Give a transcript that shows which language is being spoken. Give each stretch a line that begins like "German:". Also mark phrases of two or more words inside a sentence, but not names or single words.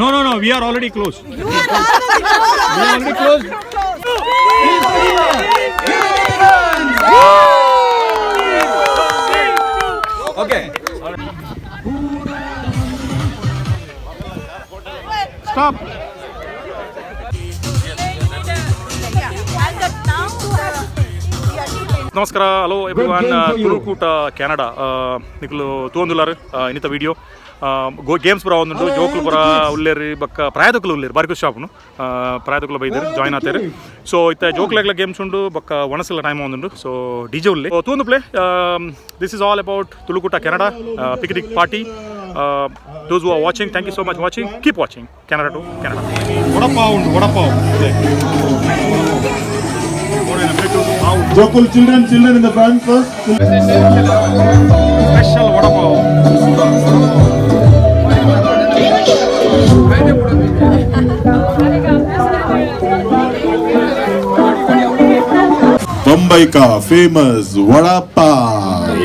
English: We are already close. Okay. Stop. ನಮಸ್ಕಾರ, hello everyone.
Tulu: ತುಳುಕೂಟ ಕೆನಡಾ ನಿಕುಲು ತೂಂದುಲಾರು ಇನ್ನಿತ
English: video games
Tulu: ಪುರ ಒಂದುಂಟು ಜೋಕುಲು ಪುರ ಉಲ್ಲೇರಿ ಬಕ್ಕ ಪ್ರಾಯದಕ್ಕಲು ಉಲ್ಲೇರಿ ಬಾರಿ ಖುಷಿ ಶಾಪುನು ಪ್ರಾಯದಕ್ಕಲು ಬೈದೇರು ಜಾಯ್ನ್ ಆತೇರು. ಸೊ ಇತ್ತ ಜೋಕ್ಲೆಗ್ಲ ಗೇಮ್ಸ್ ಉಂಡು ಬಕ್ಕ ಒಣಸಲ ಟೈಮ್ ಒಂದುಂಡು. ಸೊ ಡಿಜೆ ಉಲ್ಲೆ ತೂಂದು ಪ್ಲೇ.
English: this is all about Tulukoota Canada picnic party. Those who are watching, thank you so much watching. Keep watching. Canada to Canada. Vada pav. Jokul children in the front first. Special vada pav. Mumbai ka famous vada pav.